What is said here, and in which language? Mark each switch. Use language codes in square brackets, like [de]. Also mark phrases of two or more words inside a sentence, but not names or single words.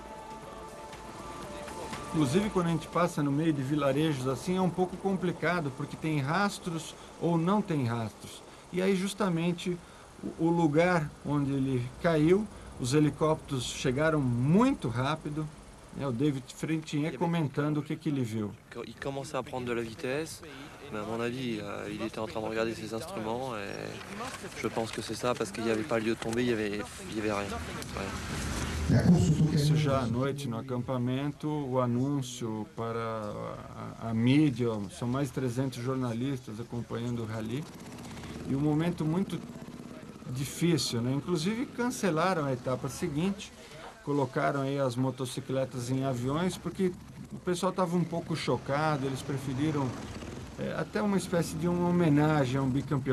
[pt] Inclusive, quando a gente passa no meio de vilarejos assim, é um pouco complicado, porque tem rastros ou não tem rastros. E aí justamente o lugar onde ele caiu, Os helicópteros chegaram muito rápido. O David Frentinier comentando o que ele viu. [fr] Il commençait à prendre de la vitesse, mais à mon avis, il était en train de regarder ses instruments et je pense que c'est ça parce qu'il n'y avait pas lieu de tomber, il y avait rien. Ouais. [pt] Isso já à noite no acampamento, o anúncio para a mídia, são mais de 300 jornalistas acompanhando o rally. E um momento muito difícil, né? Inclusive cancelaram a etapa seguinte, colocaram aí as motocicletas em aviões, porque o pessoal estava um pouco chocado, eles preferiram até uma espécie de uma homenagem a um bicampeão.